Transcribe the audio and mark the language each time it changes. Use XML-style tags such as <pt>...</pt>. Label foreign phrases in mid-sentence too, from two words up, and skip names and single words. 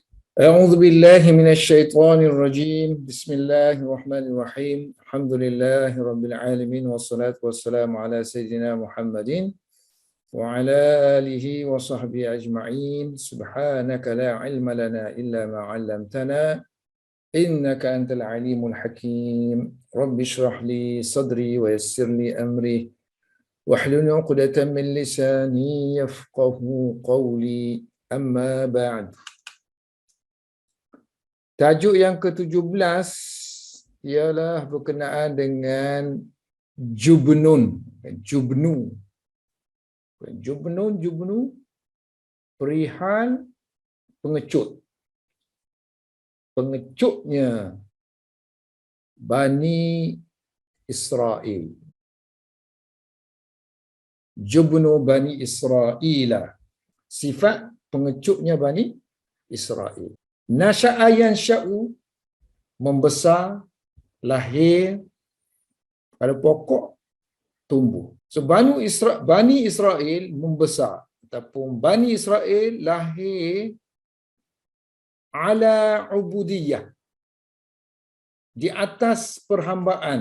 <ar>أعوذ بالله من الشيطان الرجيم بسم الله الرحمن الرحيم الحمد لله رب العالمين والصلاة والسلام على سيدنا محمد وعلى آله وصحبه أجمعين سبحانك لا علم لنا إلا ما علمتنا إنك أنت العليم الحكيم رب اشرح لي صدري ويسر لي أمري واحلل عقدة من لساني يفقه قولي أما بعد.</ar> <ms>Tajuk yang ke-17 ialah berkenaan dengan jubnun. Jubnu, perihal pengecut. Pengecutnya Bani Israel. Jubnu Bani Israel. Sifat pengecutnya Bani Israel.</ms> <ar>نشأ ينشأ,</ar> <ms>membesar, lahir, pada pokok, tumbuh. So Bani Israel membesar, ataupun Bani Israel lahir</ms> <ar>على عبودية,</ar> <ms>di atas perhambaan.</ms>